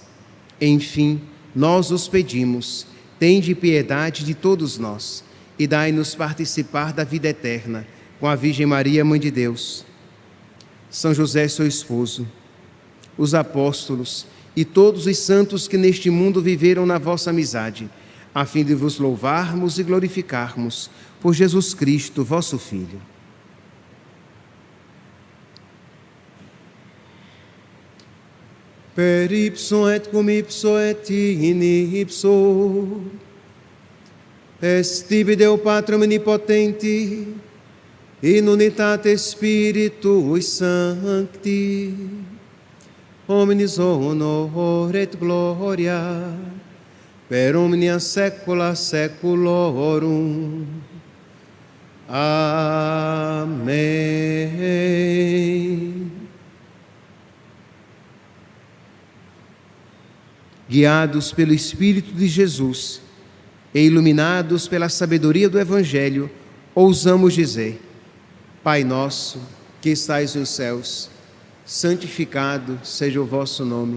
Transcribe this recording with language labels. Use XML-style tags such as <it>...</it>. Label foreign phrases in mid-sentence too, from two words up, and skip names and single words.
<pt>Enfim, nós os pedimos, tende piedade de todos nós e dai-nos participar da vida eterna com a Virgem Maria, Mãe de Deus, São José, seu esposo, os apóstolos e todos os santos que neste mundo viveram na vossa amizade, a fim de vos louvarmos e glorificarmos por Jesus Cristo, vosso Filho.</pt> <la>Per ipsum et cum ipso et in ipso, est tibi Deo Patrum omnipotenti, in unitate Spiritui Sancti, omnis honor et gloria, per omnia saecula saeculorum.</la> <pt>Amém. Guiados pelo Espírito de Jesus e iluminados pela sabedoria do Evangelho, ousamos dizer: Pai nosso, que estais nos céus, santificado seja o vosso nome.</pt>